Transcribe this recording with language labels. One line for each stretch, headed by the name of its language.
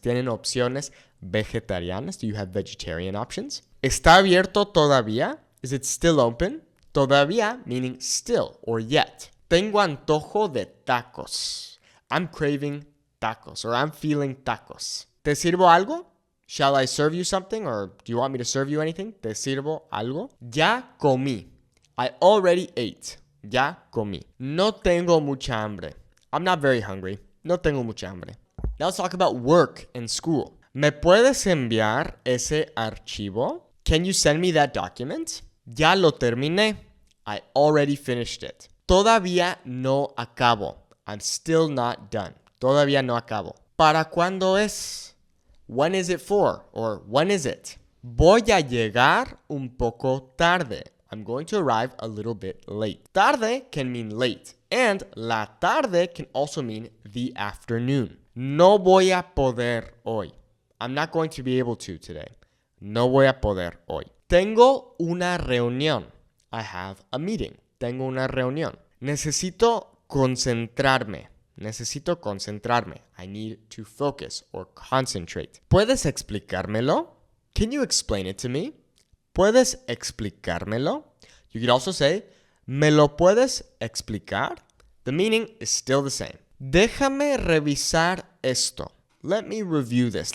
Spanish: ¿Tienen opciones vegetarianas?
English: Do you have vegetarian options?
Spanish: ¿Está abierto todavía?
English: Is it still open? Todavía meaning still or yet.
Spanish: Tengo antojo de tacos.
English: I'm craving tacos or I'm feeling tacos.
Spanish: ¿Te sirvo algo?
English: Shall I serve you something or do you want me to serve you anything?
Spanish: ¿Te sirvo algo? Ya comí.
English: I already ate.
Spanish: Ya comí. No tengo mucha hambre.
English: I'm not very hungry.
Spanish: No tengo mucha hambre.
English: Now let's talk about work and school.
Spanish: ¿Me puedes enviar ese archivo?
English: Can you send me that document?
Spanish: Ya lo terminé.
English: I already finished it.
Spanish: Todavía no acabo.
English: I'm still not done.
Spanish: Todavía no acabo. ¿Para cuándo es?
English: When is it for? Or when is it?
Spanish: Voy a llegar un poco tarde.
English: I'm going to arrive a little bit late. Tarde can mean late. And la tarde can also mean the afternoon.
Spanish: No voy a poder hoy.
English: I'm not going to be able to today.
Spanish: No voy a poder hoy. Tengo una reunión.
English: I have a meeting.
Spanish: Tengo una reunión. Necesito concentrarme. Necesito concentrarme.
English: I need to focus or concentrate.
Spanish: ¿Puedes explicármelo?
English: Can you explain it to me?
Spanish: ¿Puedes explicármelo?
English: You could also say,
Spanish: ¿me lo puedes explicar?
English: The meaning is still the same.
Spanish: Déjame revisar esto.
English: Let me review this.